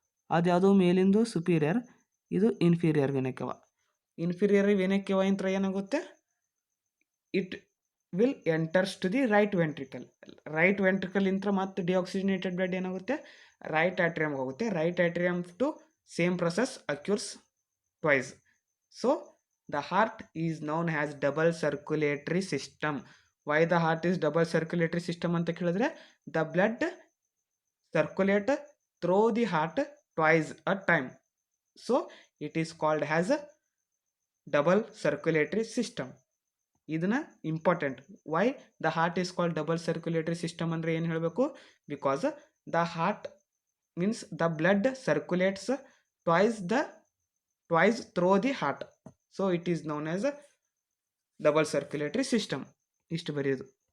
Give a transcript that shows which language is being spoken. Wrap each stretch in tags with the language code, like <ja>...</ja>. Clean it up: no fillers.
<kn>ಅದು ಯಾವುದು ಮೇಲಿಂದು ಸುಪೀರಿಯರ್, ಇದು ಇನ್ಫೀರಿಯರ್ ವೇನಕ್ಕೆವ.</kn> <en>inferior vena cava</en> <kn>ಇಂತ್ರ ಏನಾಗುತ್ತೆ,</kn> <en>It will enters to the right ventricle.</en> <kn>Right ventricle ಇಂತ್ರ ಮತ್ತೆ ಡಿಆಕ್ಸಿಜನೇಟೆಡ್ ಬ್ಲಡ್ ಏನಾಗುತ್ತೆ, ರೈಟ್ ಆಟ್ರಿಯಮ್ಗೆ ಹೋಗುತ್ತೆ.</kn> <en>Right atrium to same process occurs twice. So the heart is known as double circulatory system. Why the heart is double circulatory system</en> <kn>ಅಂತ ಕೇಳಿದ್ರೆ,</kn> <en>the blood circulate through the heart twice a time. So it is called as a double circulatory system.</en> <kn>ಇದನ್ನ important.</kn> <en>why the heart is called double circulatory system</en> <kn>ಅಂದರೆ ಏನು ಹೇಳಬೇಕು,</kn> <en>Because the heart means the blood circulates twice through the heart. So it is known as a double circulatory system.</en> <kn>ಇಷ್ಟು ಬರೆಯೋದು.</kn>